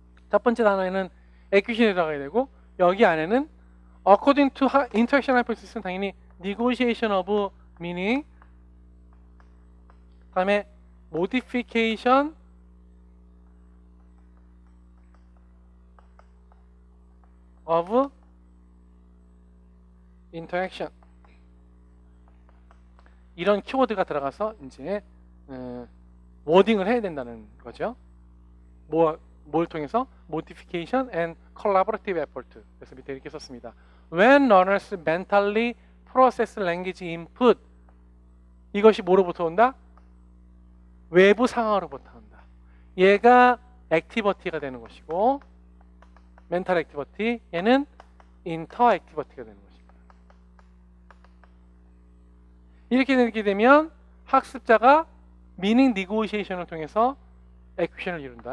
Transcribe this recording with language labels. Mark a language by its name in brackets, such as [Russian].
[Korean] 첫 번째 단어에는 에큐션이 들어가야 되고, 여기 안에는 according to interaction hypothesis 는 당연히 negotiation of meaning, 다음에 modification of interaction, 이런 키워드가 들어가서 이제 워딩을 해야 된다는 거죠. 뭘 통해서? [English] Modification and collaborative effort. [Korean] 그래서 밑에 이렇게 썼습니다. [English] When learners mentally process language input, 이것이 뭐로부터 온다? [Korean] 외부 상황으로부터 온다. 얘가 액티비티가 되는 것이고, 멘탈 액티비티, 얘는 인터 액티비티가 되는 것입니다. 이렇게 되게 되면 학습자가 meaning negotiation을 통해서 acquisition을 이룬다.